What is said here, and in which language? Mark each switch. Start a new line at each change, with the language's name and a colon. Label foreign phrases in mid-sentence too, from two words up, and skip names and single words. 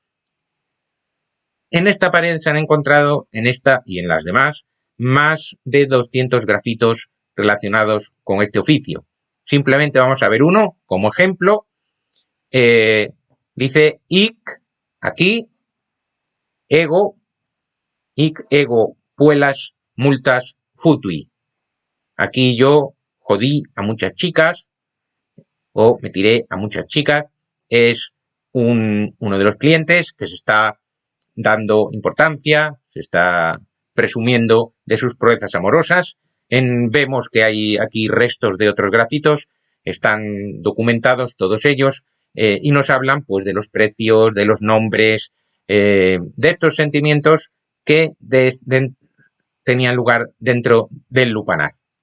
Spanish: En esta pared se han encontrado, en esta y en las demás, más de 200 grafitos relacionados con este oficio. Simplemente vamos a ver uno como ejemplo. Dice ic, aquí,
Latin: ego, puelas, multas, futui.
Spanish: Aquí yo jodí a muchas chicas o me tiré a muchas chicas. Es uno de los clientes que se está dando importancia, se está presumiendo de sus proezas amorosas. Vemos que hay aquí restos de otros grafitos, están documentados todos ellos y nos hablan pues de los precios, de los nombres, de estos sentimientos que tenían lugar dentro del lupanar.